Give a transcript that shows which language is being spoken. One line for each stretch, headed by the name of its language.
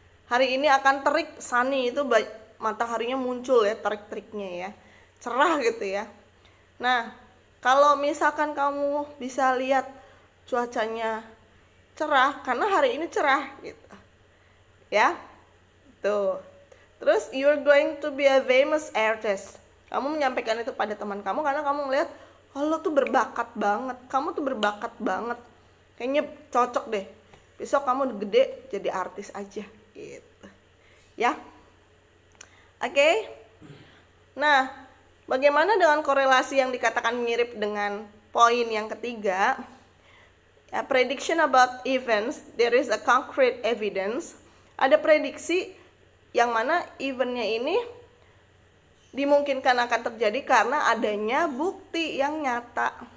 Indonesian: Hari ini akan terik, sunny, itu mataharinya muncul ya, terik-teriknya ya, cerah gitu ya. Nah, kalau misalkan kamu bisa lihat cuacanya cerah, karena hari ini cerah gitu ya, tuh. Terus
English: you're going to be a famous artist.
Indonesian: Kamu menyampaikan itu pada teman kamu karena kamu ngeliat, oh lo tuh berbakat banget, kamu tuh berbakat banget, kayaknya cocok deh, besok kamu gede jadi artis aja gitu ya. Oke. Nah, bagaimana dengan korelasi yang dikatakan mirip dengan poin yang ketiga?
English: Prediction about events, there is a concrete evidence.
Indonesian: Ada prediksi yang mana eventnya ini dimungkinkan akan terjadi karena adanya bukti yang nyata.